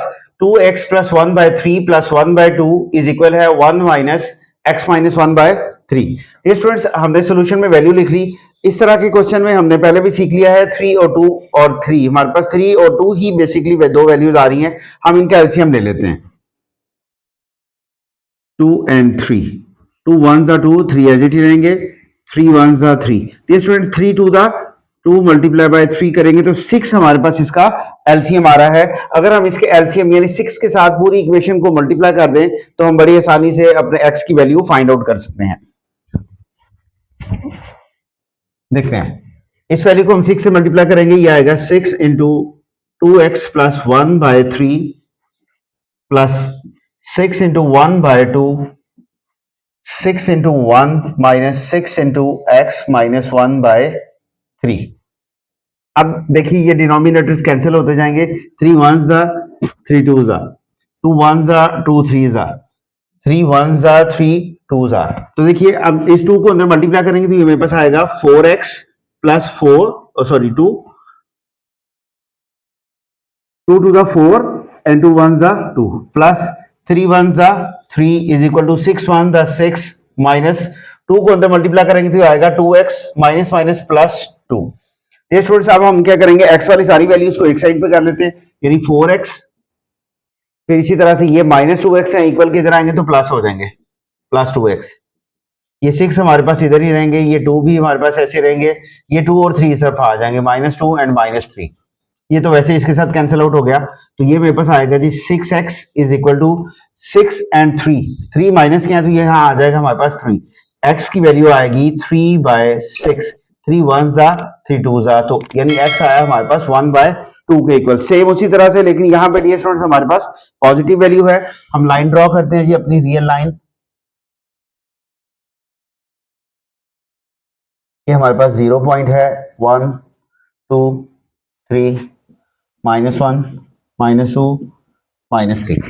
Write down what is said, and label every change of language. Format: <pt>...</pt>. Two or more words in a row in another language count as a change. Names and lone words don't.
<hi>2x + 1/3 + 1/2</hi> <en>is equal</en> <hi>है 1 माइनस x माइनस 1/3। ये स्टूडेंट्स हमने सोल्यूशन में वैल्यू लिख ली। इस तरह के क्वेश्चन में हमने पहले भी सीख लिया है 3 और 2 और 3, हमारे पास 3 और 2 ही बेसिकली दो वैल्यूज आ रही हैं। हम इनका एलसीएम ले लेते हैं।</hi> <en>2 and 3, 2 1s are 2, 3 as it</en> <hi>ही रहेंगे,</hi> <en>3 1s are 3।</en> <hi>ये स्टूडेंट 3 2 दा 2</hi> <en>multiply by</en> <hi>3 करेंगे तो 6 हमारे पास इसका एलसीएम आ रहा है। अगर हम इसके एलसीएम यानी 6 के साथ पूरी इक्वेशन को मल्टीप्लाई कर दें तो हम बड़ी आसानी से अपने x की वैल्यू</hi> <en>find out</en> <hi>कर सकते हैं। देखते हैं, इस वैल्यू को हम 6 से मल्टीप्लाई करेंगे, ये आएगा</hi> <en>6 into 2x plus 1/3 plus 6 into 1/2, 6 into 1 minus 6 into x minus 1/3.</en> <hi>अब देखिए ये</hi> <en>denominators cancel</en> <hi>होते जाएंगे। 3 1s दा 3 2s दा, 2 1s दा 2 3s दा, 3 1s दा 3 2s दा। तो देखिए अब इस 2 को अंदर मल्टीप्लाई करेंगे तो ये मेरे पास आएगा 4x प्लस 4 सॉरी 2 2 दा 4 and 2 1s दा 2 प्लस 3 1s दा 3</hi> <en>is equal to</en> <hi>6 1 दा 6 माइनस 2 को अंदर मल्टीप्लाई करेंगे तो आएगा 2x</hi> <en>minus minus plus</en> <hi>2। ये स्टूडेंट्स अब हम क्या करेंगे, x वाली सारी वैल्यूज को एक साइड पे कर लेते हैं, यानी 4x, फिर इसी तरह से ये -2x है इक्वल के इधर आएंगे तो प्लस हो जाएंगे +2x। ये 6 हमारे पास इधर ही रहेंगे, ये 2 भी हमारे पास ऐसे रहेंगे, ये 2 और 3 इस तरफ आ जाएंगे -2 एंड -3। ये तो वैसे इसके साथ</hi> <en>cancel out</en> <hi>हो गया, तो ये मेरे पास आएगा जी 6x</hi> <en>is equal to</en> <hi>6 and 3 माइनस किया तो ये यहाँ आ जाएगा हमारे पास 3। x की वैल्यू आएगी 3/6, 3 1s दा 3 2s दा, तो यानी x आया हमारे पास 1/2 के इक्वल। सेम उसी तरह से, लेकिन यहाँ पे</hi> <en>dear students</en> <hi>हमारे पास</hi> <en>positive value</en> <hi>है। हम</hi> <en>line draw</en> <hi>करते हैं जी अपनी</hi> <en>real line.</en> <hi>ये हमारे पास 0 पॉइंट है, 1 2 3 -1 -2 -3।</hi>